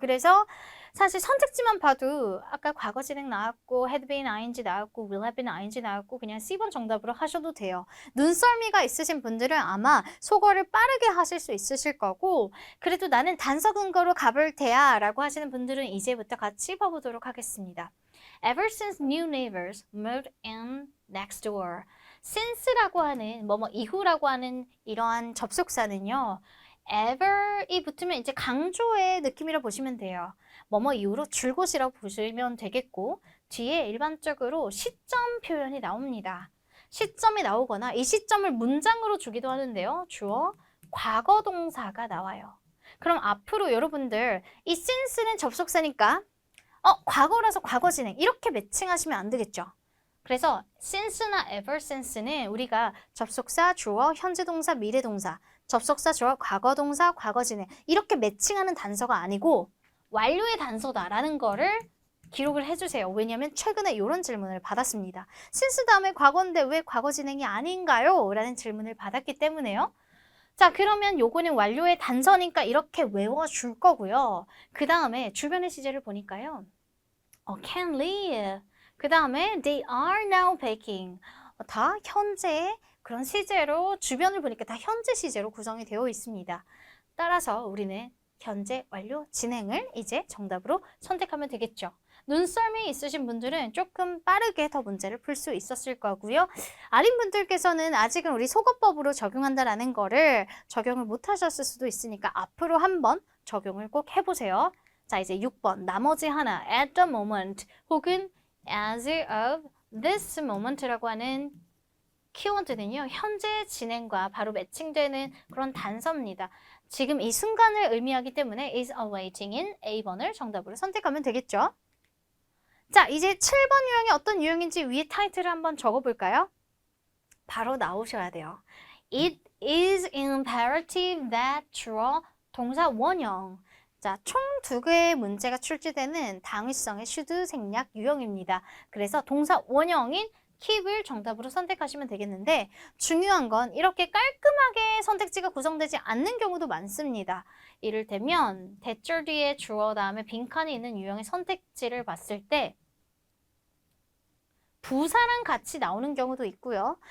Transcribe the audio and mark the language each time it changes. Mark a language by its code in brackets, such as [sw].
[ko] 그래서 사실 선택지만 봐도 아까 과거 진행 나왔고 had been ing 나왔고 will have been ing 나왔고 그냥 C번 정답으로 하셔도 돼요. 눈썰미가 있으신 분들은 아마 소거를 빠르게 하실 수 있으실 거고 그래도 나는 단서 근거로 가볼 테야 라고 하시는 분들은 이제부터 같이 봐보도록 하겠습니다. [en] Ever since new neighbors moved in next door. [ko] since라고 하는 뭐뭐 이후라고 하는 이러한 접속사는요. ever이 붙으면 이제 강조의 느낌이라 보시면 돼요. 뭐뭐 이후로 줄곳이라고 보시면 되겠고 뒤에 일반적으로 시점 표현이 나옵니다. 시점이 나오거나 이 시점을 문장으로 주기도 하는데요. 주어, 과거 동사가 나와요. 그럼 앞으로 여러분들 이 since는 접속사니까 과거라서 과거 진행 이렇게 매칭하시면 안 되겠죠. 그래서 since나 ever since는 우리가 접속사, 주어, 현재 동사, 미래 동사 접속사, 주어, 과거 동사, 과거 진행 이렇게 매칭하는 단서가 아니고 완료의 단서다라는 거를 기록을 해주세요. 왜냐하면 최근에 이런 질문을 받았습니다. since 다음에 과거인데 왜 과거 진행이 아닌가요? 라는 질문을 받았기 때문에요. 자, 그러면 요거는 완료의 단서니까 이렇게 외워줄 거고요. 그 다음에 주변의 시제를 보니까요. [en] can live. 그 다음에 they are now baking. [ko] 다 현재 그런 시제로 주변을 보니까 다 현재 시제로 구성이 되어 있습니다. 따라서 우리는 현재 완료 진행을 이제 정답으로 선택하면 되겠죠. 눈썰미 있으신 분들은 조금 빠르게 더 문제를 풀 수 있었을 거고요. 아린 분들께서는 아직은 우리 속어법으로 적용한다라는 거를 적용을 못 하셨을 수도 있으니까 앞으로 한번 적용을 꼭 해보세요. 자, 이제 6번 나머지 하나 [en] at the moment [ko] 혹은 [en] as of this moment [ko] 라고 하는 키워드는요. 현재 진행과 바로 매칭되는 그런 단서입니다. 지금 이 순간을 의미하기 때문에 [en] is awaiting [ko] 인 A번을 정답으로 선택하면 되겠죠. 자, 이제 7번 유형이 어떤 유형인지 위에 타이틀을 한번 적어볼까요? 바로 나오셔야 돼요. [en] It is imperative that [ko] 주어 동사 원형. 자, 총 2개의 문제가 출제되는 당위성의 should 생략 유형입니다. 그래서 동사 원형인 keep을 정답으로 선택하시면 되겠는데 중요한 건 이렇게 깔끔하게 선택지가 구성되지 않는 경우도 많습니다. 이를테면 대절 뒤에 주어 다음에 빈칸이 있는 유형의 선택지를 봤을 때 부사랑 같이 나오는 경우도 있고요.